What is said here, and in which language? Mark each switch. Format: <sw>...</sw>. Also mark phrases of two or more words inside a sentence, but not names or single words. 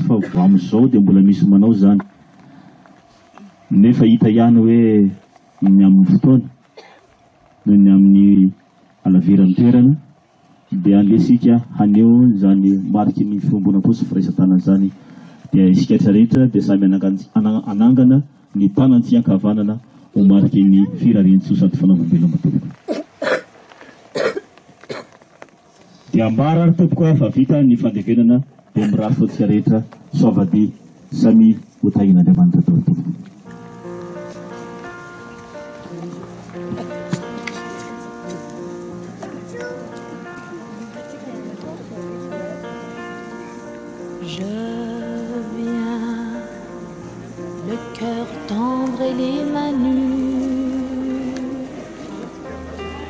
<mg>fa vo amin'izao dia mbola misy manao zany nefa hita ihany hoe ny amin'ny fotoana noho ny amin'ny alaviran'ny toerana dia alesika haneo zany mariky ny fiombona-po sy firaisan-tanana zany dia isika rehetra dia samy anangana ny tanany tsy ankavanana ho mariky ny firarian-tsoa sady fanaovam-belona tompoko dia ambara ary tompoko fa vita ny fandevenana dia mirary fotsika rehetra soavady samy hotahina Andriamanitra tao tompoko</mg> <fr>Je viens, le cœur tendre et les mains nues.</fr>